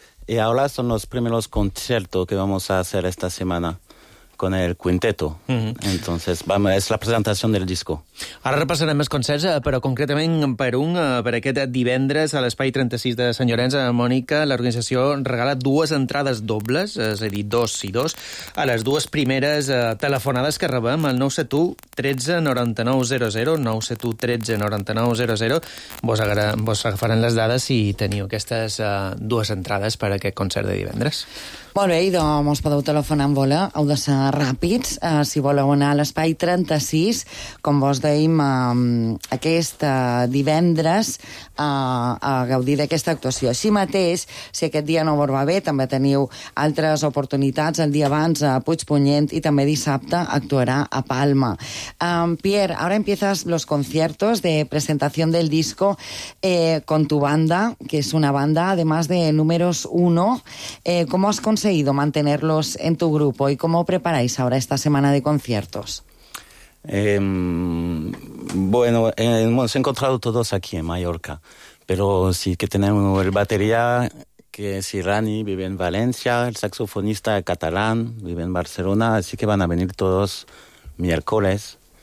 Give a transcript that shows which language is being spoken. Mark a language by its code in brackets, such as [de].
[es] Y ahora son los primeros conciertos que vamos a hacer esta semana con el quinteto. Entonces, vamos, es la presentación del disco. [ca] Ara repassarem més concerts, però concretament per aquest divendres a l'Espai 36 de Sant Llorenç, a Mònica, l'organització regala dues entrades dobles, és a dir, dos i dos, a les dues primeres telefonades que rebem, el 971-13-99-00, 971-13-99-00. Vos agafaran les dades si teniu aquestes dues entrades per a aquest concert de divendres. Molt bé, idò, mos podeu telefonar en vola, heu de ser ràpids, si voleu anar a l'Espai 36, com vos dèiem, aquest divendres a gaudir d'aquesta actuació. Així mateix, si aquest dia no vos va bé, també teniu altres oportunitats el dia abans a Puigpunyent i també dissabte actuarà a Palma. [es] Pierre, ahora empiezas los conciertos de presentación del disco con tu banda, que es una banda además de números uno. ¿Cómo has conseguido mantenerlos en tu grupo y cómo preparáis ahora esta semana de conciertos? Bueno, hemos encontrado todos aquí en Mallorca, pero sí que tenemos el batería, que es Irani, vive en Valencia, el saxofonista catalán vive en Barcelona, así que van a venir todos miércoles.